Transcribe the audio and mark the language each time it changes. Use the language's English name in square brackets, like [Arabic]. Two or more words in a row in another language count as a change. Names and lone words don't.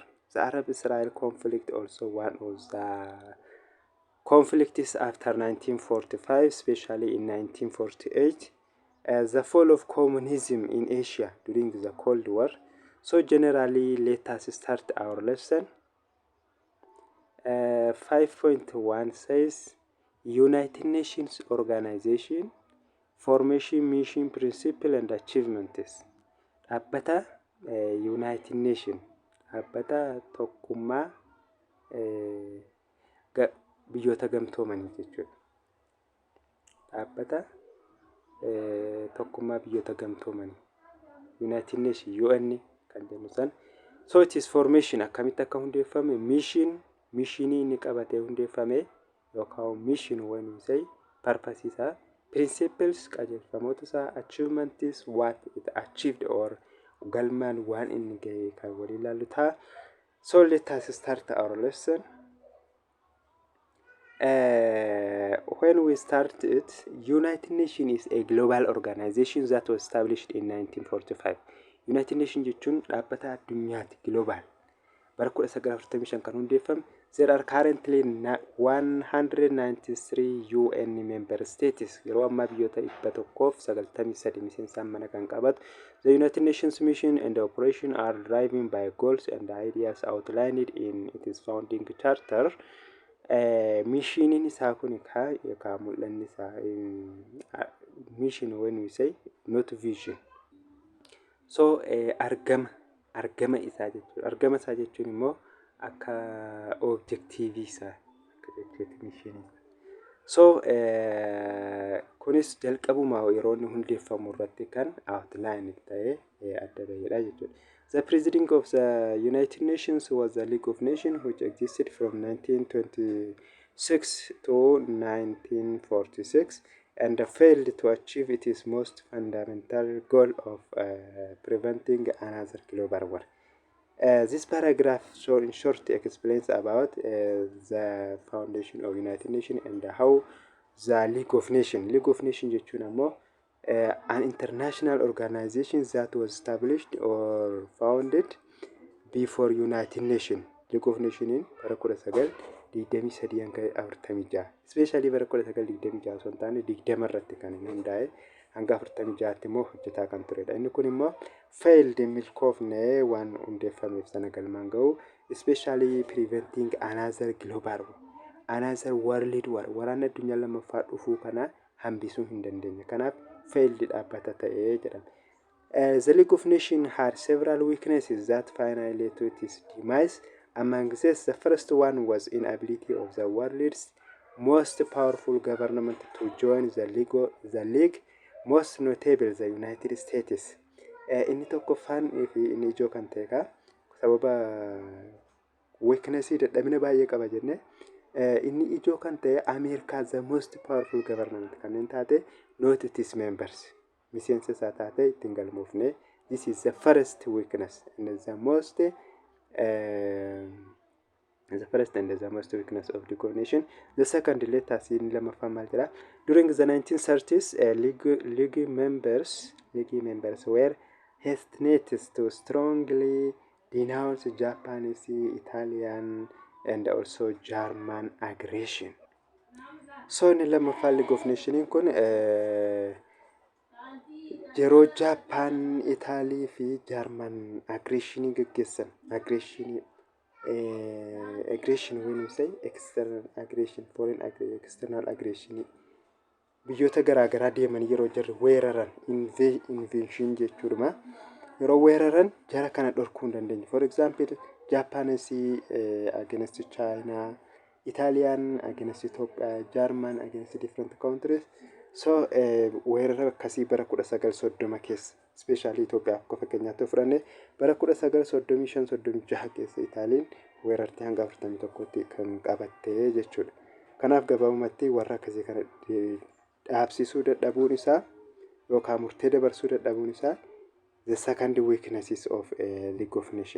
[English] The Arab-Israel conflict also one of the conflicts after 1945, especially in 1948, as the fall of communism in Asia during the Cold War. So generally, let us start our lesson. 5.1 says United Nations Organization, Formation, Mission, Principle, and Achievements. [Oromo] Dhaabbata United Nations, dhaabbata tokkummaa biyyoota gamtoomanii jechuudha. Dhaabbata tokkummaa biyyoota gamtoomanii, United Nations UN kan jennu san. [English] So it is formation [Oromo] akkamitti akka hundeeffame, mission inni qabatee hundeeffame yookaan [English] mission when we say purpose [Oromo] isaa, principles qajeelfamoota isaa, [English] achievements what it achieved or [Oromo] galmaan waan inni gahe kan waliin ilaallu ta'a. [English] So let us start our lesson. When we start it, United Nations is a global organization that was established in 1945. [Oromo] United Nations jechuun dhaabbata addunyaati global. Bara 1945 kan hundeeffame. [English] There are currently 193 UN member states. [Oromo] Yeroo ammaa biyyoota 193 miseensaan mana kan qabatu. [English] The United Nations mission and operation are driven by goals and ideas outlined in its founding charter. [Oromo] Mission isaa kun ka mul'anni isaa [English] mission when we say not vision. [Oromo] So argama isaa jechuudha. Argama isaa jechuun immoo akka objective isaa mission. So kunis jalqabuma yeroo inni hundeeffamu irratti kan outline ta'ee adda baheedha jechuudha. [English] The president of the United Nations was the League of Nations, which existed from 1926 to 1946 and failed to achieve its most fundamental goal of preventing another global war. This paragraph in short explains about the foundation of United Nations and how the League of Nations. League of Nations [Oromo] jechuun ammoo [English] an international organization that was established or founded before United Nations. [Oromo] League of Nations bara 1923 hanga 46 especially bara 1926 osoo hin taane 20 irratti kan hundaa'e hanga 46tti immoo hojjetaa kan turedha. Inni kun immoo failed milkoofne waan hundeeffameef sana galmaan ga'u [English] especially preventing another global war, another world war, [Oromo] waraana addunyaa lammaffaa dhufuu kana hambisuu hin dandeenye. Kanaaf failed dhaabbata ta'ee jedhama. [English] The League of Nations had several weaknesses that finally led to its demise. Among these, the first one was inability of the world's most powerful government to join the League, most notable the United States. [Oromo] Inni tokkoffaan fi inni ijoo kan ta'e sababa weaknessii dadhabina baay'ee qaba jenne inni ijoo kan ta'e [English] America the most powerful government [Oromo] kanneen taate [English] not its members. [Oromo] Miseensa isaa taate ittiin galmoofne. [English] This is the first weakness and the most weakness of the coordination. The second, let us [Oromo] in lamaffaa maal jedha. [English] During the 1930s, League members were hesitant to strongly denounce Japanese, Italian, and also German aggression. [Oromo] So in lamaffaa League of Nations kun yeroo Japan, Italy fi German aggression geggeessan [English] aggression when we say external aggression, foreign external aggression [Oromo] biyyoota garaagaraa deeman yeroo jarri weeraran invasion jechuudha. Yeroo weeraran jara kana dhorkuu hin dandeenye. [English] For example, Japanese against China, Italian against Ethiopia, German against different countries. [Oromo] So weerara akkasii bara 1930 keessa especially Ethiopia akka fakkeenyaatti fudhanne bara 1935-36 keessa Itaaliin weerartee hanga 41tti kan qabattee jechuudha. Kanaaf gabaabumatti warra akkasii kana dhaabsisuu dadhabuun isaa yookaan murtee dabarsuu dadhabuun isaa [English] the second weaknesses of League of Nations.